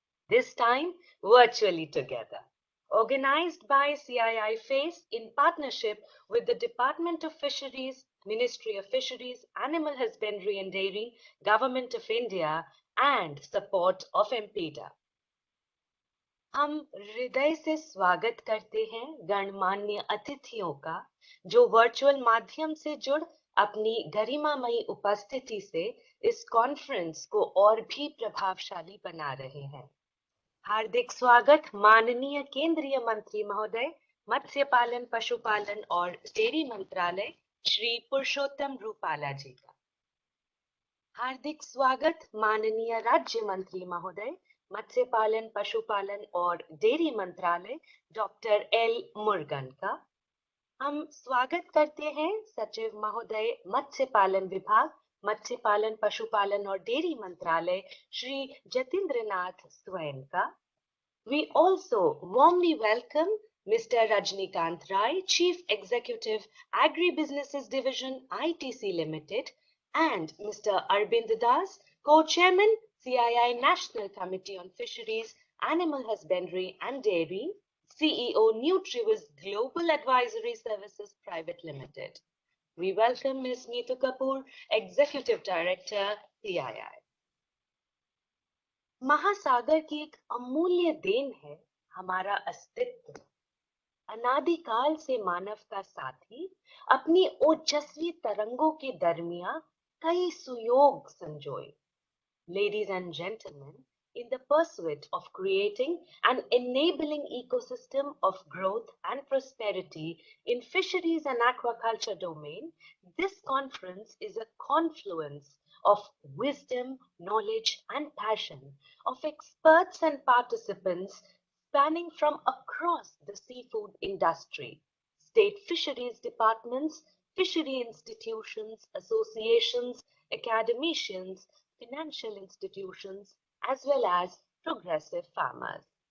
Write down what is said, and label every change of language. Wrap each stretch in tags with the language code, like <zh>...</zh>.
<en>This time, virtually together. Organized by CII FACE in partnership with the Department of Fisheries, Ministry of Fisheries, Animal Husbandry and Dairy, Government of India, and support of MPDA.</en> <hi>हम हृदय से स्वागत करते हैं गणमान्य अतिथियों का जो वर्चुअल माध्यम से जुड़ अपनी गरिमामयी उपस्थिति से इस कॉन्फ्रेंस को और भी प्रभावशाली बना रहे हैं। हार्दिक स्वागत माननीय केंद्रीय मंत्री महोदय, मत्स्य पालन, पशुपालन और डेयरी मंत्रालय श्री पुरुषोत्तम रूपाला जी का। हार्दिक स्वागत माननीय राज्य मंत्री महोदय, मत्स्य पालन, पशुपालन और डेयरी मंत्रालय डॉक्टर एल मुरुगन का। हम स्वागत करते हैं सचिव महोदय, मत्स्य पालन विभाग, मत्स्य पालन, पशुपालन और डेयरी मंत्रालय श्री जतींद्रनाथ स्वयं का।</hi> <en>We also warmly welcome Mr. Rajnikant Rai, Chief Executive, Agribusinesses Division, ITC Limited, and Mr. Arbind Das, Co-Chairman, CII National Committee on Fisheries, Animal Husbandry and Dairy, CEO, Nutrivis Global Advisory Services Private Limited. We welcome Ms. Neetu Kapoor, Executive Director, CII.</en> <hi>महासागर की एक अमूल्य then है हमारा अस्तित्व। अनादिकाल से मानव का साथी अपनी ओजस्वी तरंगों के दरमियान कई सुयोग संजोए।</hi> <en>Ladies and gentlemen, in the pursuit of creating an enabling ecosystem of growth and prosperity in fisheries and aquaculture domain, this conference is a confluence of wisdom, knowledge, and passion of experts and participants spanning from across the seafood industry, state fisheries departments, fishery institutions, associations, academicians, financial institutions, as well as progressive farmers.</en>